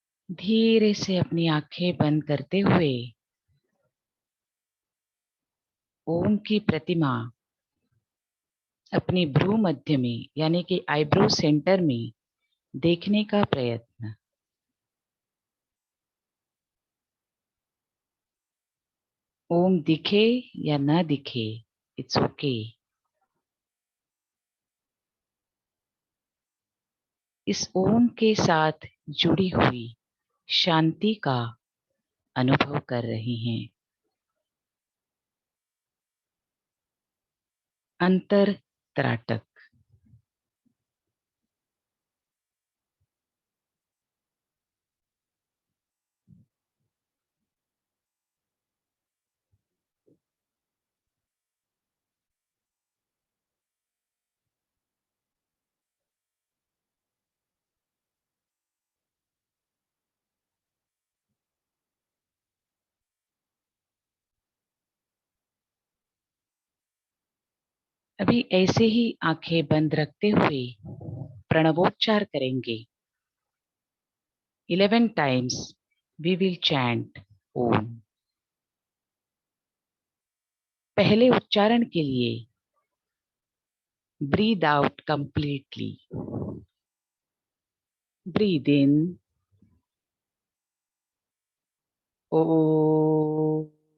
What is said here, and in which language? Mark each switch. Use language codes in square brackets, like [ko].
[hi] धीरे से अपनी आंखें बंद करते हुए ओम की प्रतिमा अपनी भ्रू मध्य में यानी कि आईब्रो सेंटर में देखने का प्रयत्न. ओम दिखे या न दिखे, इट्स ओके. इस ओम के साथ जुड़ी हुई शांति का अनुभव कर रहे हैं. अंतर त्राटक. अभी ऐसे ही आंखें बंद रखते हुए प्रणवोच्चार करेंगे। [en] 11 times we will chant Om. [hi] पहले उच्चारण के लिए breathe out completely. [en] Breathe in O.